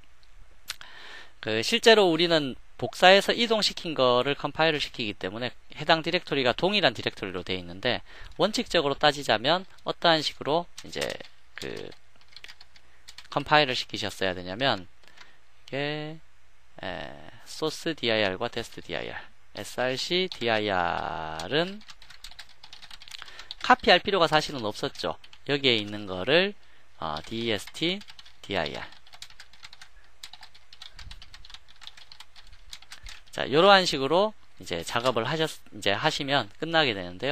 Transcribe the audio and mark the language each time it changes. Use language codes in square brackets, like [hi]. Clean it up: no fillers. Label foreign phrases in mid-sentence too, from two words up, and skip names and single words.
[ko] 실제로 우리는 복사해서 이동시킨 거를 컴파일을 시키기 때문에 해당 디렉토리가 동일한 디렉토리로 되어 있는데 원칙적으로 따지자면 어떠한 식으로 이제 컴파일을 시키셨어야 되냐면 이게 [en] source dir [ko] 과 [en] test dir, src dir [ko] 은 카피할 필요가 사실은 없었죠. 여기에 있는 거를 [en] dest dir. [ko] 자, 이러한 식으로 이제 작업을 하시면 끝나게 되는데요.